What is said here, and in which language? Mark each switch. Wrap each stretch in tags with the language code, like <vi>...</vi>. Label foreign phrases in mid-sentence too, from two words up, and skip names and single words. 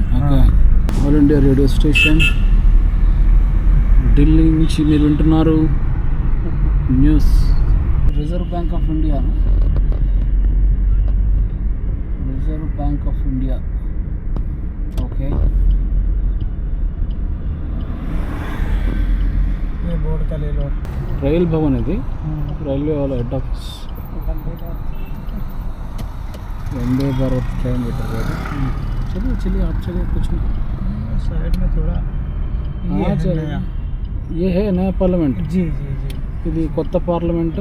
<te>ఓకే, ఆల్ ఇండియా రేడియో స్టేషన్ ఢిల్లీ నుంచి మీరు వింటున్నారు న్యూస్. రిజర్వ్ బ్యాంక్ ఆఫ్ ఇండియా. రిజర్వ్ బ్యాంక్ ఆఫ్ ఇండియా. ఓకే,</te> <hi>बोर्ड का ले लो.</hi> <te>రైల్ భవన్ ఇది. రైల్వే వాళ్ళ</te> <en>head office.</en> <hi>वंदे भारत</hi> <en>train better</en> <hi>है. चलिए चलिए आप चलिए कुछ साइड में थोड़ा हाँ चलिए. ये है नया पार्लियामेंट. जी जी जी.</hi> <te>ఇది కొత్త పార్లమెంట్.</te>